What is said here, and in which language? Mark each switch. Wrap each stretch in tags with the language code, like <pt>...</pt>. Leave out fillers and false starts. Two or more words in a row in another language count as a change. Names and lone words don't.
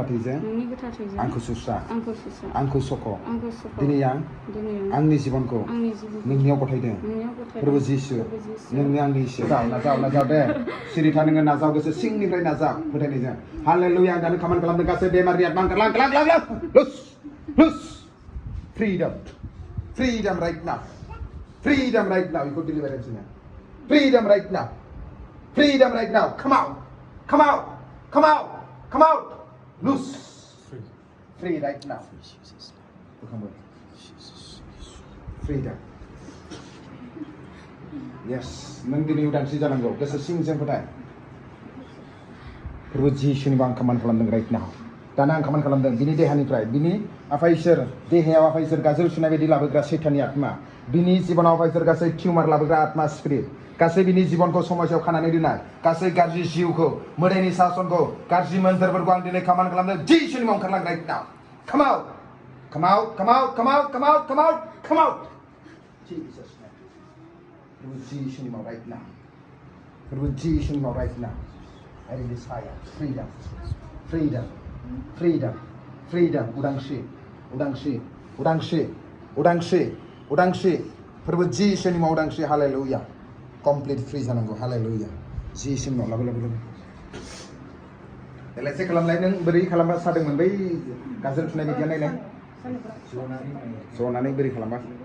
<brx>थैजों आंखौ सुस्रा आंखौ सख' दिनै आं आंनि जिबनखौ नोंनियाव गथायदों प्रभु जिसु नोंनो आंनि इसोर नाजाव दे सिरि था नोङो नाजाव गोसो सिंनिफ्राय नाजाव फोथायनायजों हालेलुया आं दानो खामानि खालामदों गासै बेमारि आत्मा ओंखारलां लुस</brx> <en>freedom right now you could deliver it now freedom right now come out loose free right now freedom yes</en> <brx>nang dini udansri jananggo goso singजों फोथाय प्रभु जिसुनिबो आं खामानि खालामदों right now दाना आं खामानि खालामदों बिनि देहानिफ्राय बिनि आफा इसोर देहायाव आफा इसोर गाजोल सुनाय बायदि लाबोग्रा सैताननि आत्मा बिनि जिबनाव आफा इसोर गासै टिउमार लाबोग्रा आत्मा स्पिरिट गासै बिनि जिबनखौ समाजाव खानानै दोननाय गासै गाज्रि जिउखौ मोदायनि सासनखौ गाज्रि मोन्थोरफोरखौ आं दिनै खामानि खालामदों जिसुनि मुङाव ओंखारलां</brx> <en>right now come out Jesus name</en> <brx>प्रभु जिसुनि मुङाव</brx> <en>right now I release fire</en> <brx>freedom उदांस्रि उदांस्रि उदांस्रि फोरबो जिसुनि मुङाव उदांस्रि हालेलुया</brx> <en>complete free</en> <brx>जानांगौ हालेलुया जिसुनि मुङाव लाबो लाबो लाबो देलाय चेक खालामलाय नों बोरै खालामबा सादोंमोन बै गाजर थुनाय बायदिया नायलाय जनानै बोरै खालामबा</brx>